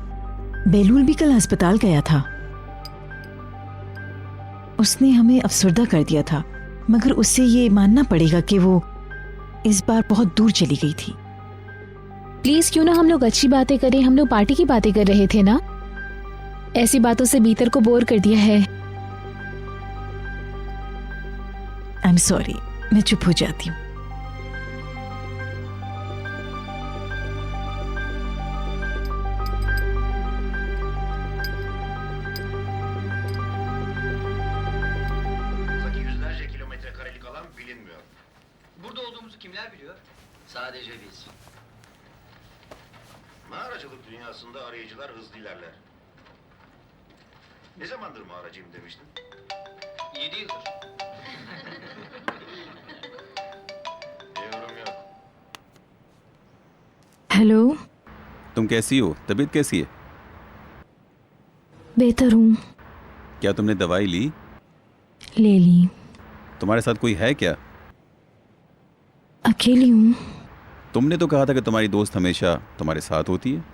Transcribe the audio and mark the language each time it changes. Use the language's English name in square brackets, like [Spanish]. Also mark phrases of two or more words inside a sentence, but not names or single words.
[Hindi] बेलूल भी कल अस्पताल गया था। उसने हमें अफसरदा कर दिया था, मगर उससे ये मानना पड़ेगा कि वो इस बार बहुत दूर चली गई थी। प्लीज क्यों ना हम लोग अच्छी बातें करें। हम लोग पार्टी की बातें कर रहे थे ना। ऐसी बातों से बीतर को बोर कर दिया है। [English] I am sorry, [Hindi] मैं चुप हो जाती हूँ। [Turkish] Burada olduğumuzu kimler biliyor? Sadece biz. Mağaracılık dünyasında arayıcılar hızlı ilerler. Ne zamandır mağaracıyım demiştin? 7 yıldır. Yorum yok. [Hindi] हेलो। तुम कैसी हो? तबीयत कैसी है? बेहतर हूँ। क्या तुमने दवाई ली? ले ली। तुम्हारे साथ कोई है क्या? अकेली हूँ। तुमने तो कहा था कि तुम्हारी दोस्त हमेशा तुम्हारे साथ होती है।